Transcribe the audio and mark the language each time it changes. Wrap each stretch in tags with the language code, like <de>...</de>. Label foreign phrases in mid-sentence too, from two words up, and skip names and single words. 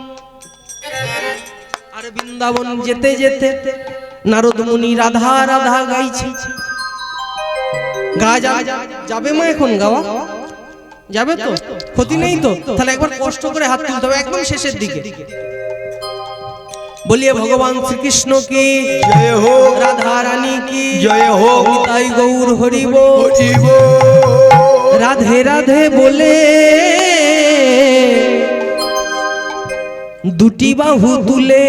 <bn>আর বৃন্দাবন যেতে যেতে নারদ মুনি রাধা রাধা গাইছে। গা যাবে মা, এখন গাওয়া যাবে তো, ক্ষতি নেই তো? তাহলে একবার কষ্ট করে হাত তুলতে হবে একদম শেষের দিকে।</bn> <hi>बोलिए भगवान श्री कृष्ण की जय हो राधा रानी की जय हो निताई गौर हरि बोल हरि बोल</hi> <bn>রাধে রাধে বলে দুটি বাহু তুলে</bn>